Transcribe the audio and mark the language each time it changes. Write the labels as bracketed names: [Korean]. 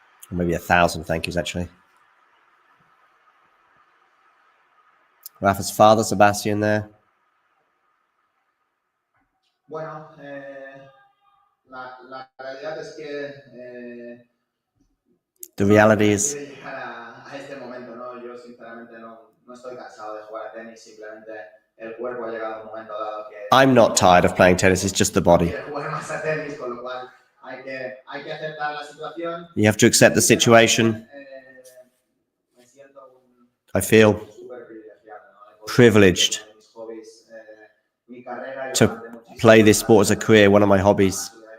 [English] Or maybe 1,000 thank yous, actually. Rafa's father, Sebastian, there. [Spanish] Bueno, la realidad es que [English] The reality is, [Spanish] quiere llegar a este momento, ¿no? Yo sinceramente no estoy cansado de jugar a tenis, simplemente el cuerpo ha llegado a un momento dado que [English] I'm not tired of playing tennis, it's just the body. [Spanish] quiere jugar más a tenis, con lo cual hay que aceptar la situación. [English] You have to accept the situation. [Spanish] Me siento [English] I feel [Spanish] súper privilegiado, ¿no? [English] privileged [Spanish] Mis hobbies, mi carrera, [English] to play this sport as a career, one of my hobbies.